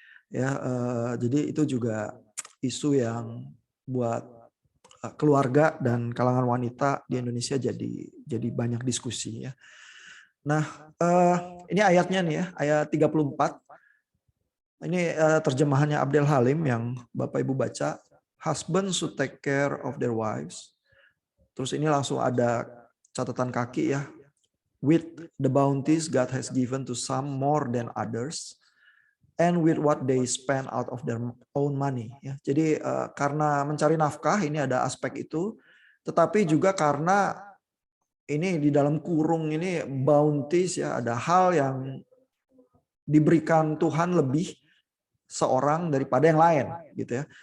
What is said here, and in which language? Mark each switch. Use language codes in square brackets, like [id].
[id] Ya, jadi itu juga isu yang buat keluarga dan kalangan wanita di Indonesia jadi banyak diskusi ya. Nah, ini ayatnya nih ya, ayat 34. Ini terjemahannya Abdel Halim yang Bapak Ibu baca. [en] Husbands should take care of their wives. [id] Terus ini langsung ada catatan kaki ya. [en] With the bounties God has given to some more than others. And with what they spend out of their own money. [id] Ya. Jadi karena mencari nafkah ini ada aspek itu. Tetapi juga karena ini di dalam kurung ini bounties ya. Ada hal yang diberikan Tuhan lebih seorang daripada yang lain gitu ya.